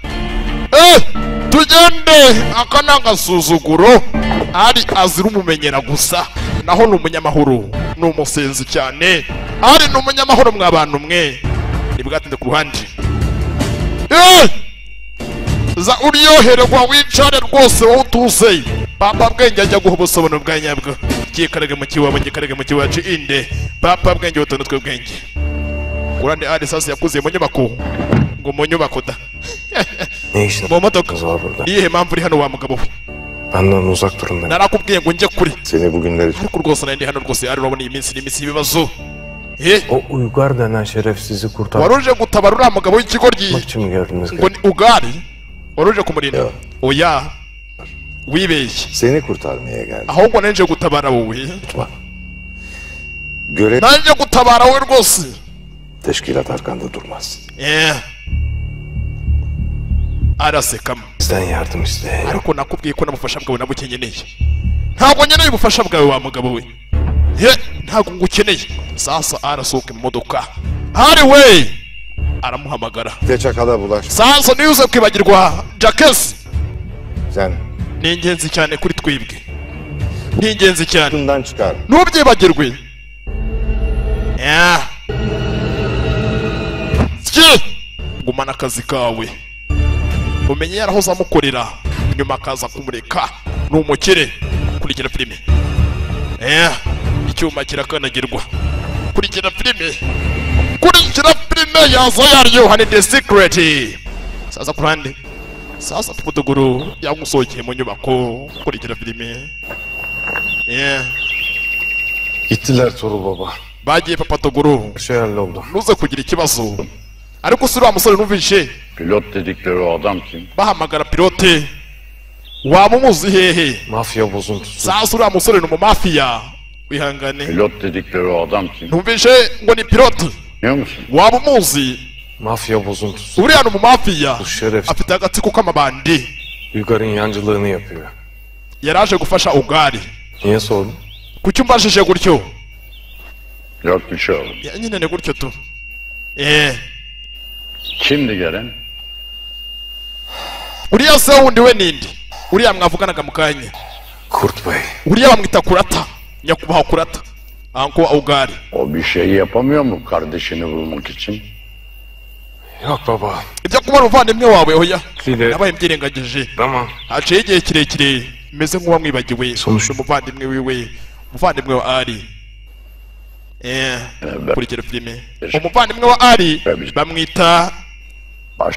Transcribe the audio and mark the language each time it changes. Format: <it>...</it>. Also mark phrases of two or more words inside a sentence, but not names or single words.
<rw>tugende aka n'agasuzuguro ari azira umumenyera gusa naho ni umunyamahoro ni umusenzi cyane ari ni umunyamahoro mw'abantu mwe nibwatinze ku ruhande za uryoherwa wicare rwose wowe utuze papa bwenge ajya guha ubusobanuro bwa nyabwo kikarage mu kiwabo gikarage mu kiwacu inde papa bwenge utuntu twe bwenge urande ari sasa yakuze mu nyubako ngo mu nyubako da</rw> <tr>Ne işin</tr> <rw>mu modoka</rw> <tr>var burada?</tr> <rw>niyihe mpamvu uri hano wa mugabo we</rw> <tr>Benden uzak durun dedim.</tr> <rw>narakubwiye ngo njye kuri</rw> <tr>Seni bugünler için.</tr> <rw>ariko rwose nari ndi hano rwose ari urabona iyi minsi n'iminsi y'ibibazo</rw> <tr>O Uygar denen şerefsizi kurtarmak</tr> <rw>waruje gutabara uriya mugabo w'ikigoryi</rw> <tr>için mi geldiniz?</tr> <rw>ngo ni ugari waruje kumurinda oya wibeshye</rw> <tr>Seni kurtarmaya geldim.</tr> <rw>ahubwo nanje gutabara wowe</rw> <tr>Unutma. Görev</tr> <rw>nanje gutabara wowe rwose</rw> <tr>teşkilat arkanda durmaz.</tr> <rw>arasekamo</rw> <tr>Sizden yardım isteyin.</tr> <rw>ariko nakubwiye ko n'ubufasha bwawe nabukenyeneye ntabwo nkeneye ubufasha bwawe wa mugabo we ntabwo ngukeneye sasa arasohoka mu modoka hari we aramuhamagara</rw> <tr>Bir de çakala bulaş.</tr> <rw>sasa niyuze kwibagirwa jakesi</rw> <tr>Sen</tr> <rw>ni ingenzi cyane kuri twebwe ni ingenzi cyane</rw> <tr>bundan çıkar.</tr> <rw>ntubyibagirwe gumana akazi kawe umenye yarahoze amukorera nyuma akaza kumureka ni umukire kurikira filime icyuma kirakanagirwa kurikira filime yaza yaryoha ni The Secret sasa kurande sasa tuputuguru yagusohokeye mu nyubako kurikira filime</rw> <tr>Gittiler Torul baba.</tr> <rw>bagiye papa tuguru</rw> <tr>Her şey halloldu.</tr> <rw>nuze kugira ikibazo ariko si uriya musore numvishe</rw> <tr>Pilot dedikleri o adam kim?</tr> <rw>bahamagara pilote waba umuzi hehe</rw> <tr>Mafya bozuntusu.</tr> <rw>sasa uriya musore ni umumafiya wihangane</rw> <tr>Pilot dedikleri o adam kim?</tr> <rw>numvishe ngo ni pilote</rw> <tr>Biliyor musun?</tr> <rw>waba umuzi</rw> <tr>Mafya bozuntusu.</tr> <rw>uriya ni umumafiya</rw> <tr>Bu şeref</tr> <rw>afite agatsiko k'amabandi</rw> <tr>Uygar'ın yancılığını yapıyor.</tr> <rw>yaraje gufasha ugari</rw> <tr>Niye sordun?</tr> <rw>kuki umbajije gutyo</rw> <tr>Yok bir şey oldu.</tr> <rw>ya nyine ni gutyo tu</rw> <tr>Kimdi gelen?</tr> <rw>uriya se wundi we nindi uriya mwavuganaga mu kanya</rw> <tr>Kurt Bey.</tr> <rw>uriya bamwita kurata nyakubahwa kurata anko ugari</rw> <tr>O bir şey yapamıyor mu kardeşini bulmak için? Yok baba.</tr> <rw>ibyo kubona umuvandimwe wawe oya</rw> <tr>File.</tr> <rw>nabaye mbyirengagije</rw> <tr>Tamam.</tr> <rw>haciye igihe kirekire meze nk'uwamwibagiwe</rw> <tr>Sonuçta-</tr> <rw>umuvandimwe wiwe umuvandimwe wa ari kurikira filime umuvandimwe wa ari bamwita</rw> <tr>Baş</tr>